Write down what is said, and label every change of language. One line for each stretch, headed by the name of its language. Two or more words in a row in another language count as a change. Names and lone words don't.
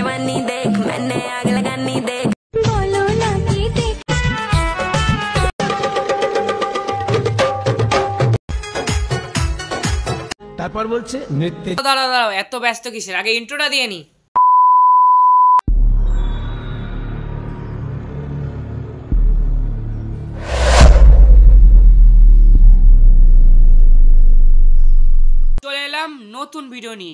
Hindi: जवानी देख मैंने आग लगानी देख बोलो ना कि देख
Bangla: তারপর বলছে নৃত্যে দাঁড়াও এত ব্যস্ত কিসের, আগে ইন্ট্রোটা দিয়ে নি। চলে এলাম নতুন ভিডিও নিয়ে।